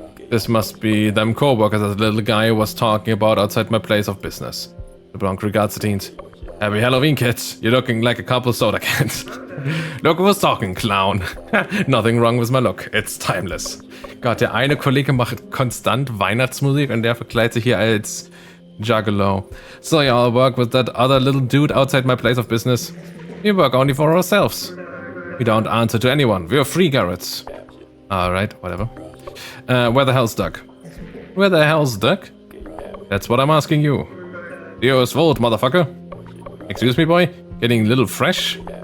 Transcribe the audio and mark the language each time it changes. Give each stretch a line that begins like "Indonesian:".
English: This must be them co-workers that the little guy was talking about outside my place of business. LeBlanc regards the teens. Happy Halloween, kids. You're looking like a couple soda cans. Look who's talking, clown. Nothing wrong with my look. It's timeless.
German: Gott, der eine Kollege macht konstant Weihnachtsmusik und der verkleidet sich hier als Juggalo.
English: So y'all work with that other little dude outside my place of business. We work only for ourselves. We don't answer to anyone. We're free Garretts. Alright, whatever. Where the hell's Duck? Where the hell's Duck? That's what I'm asking you. Yours VoD, motherfucker. Excuse me, boy? Getting a little fresh?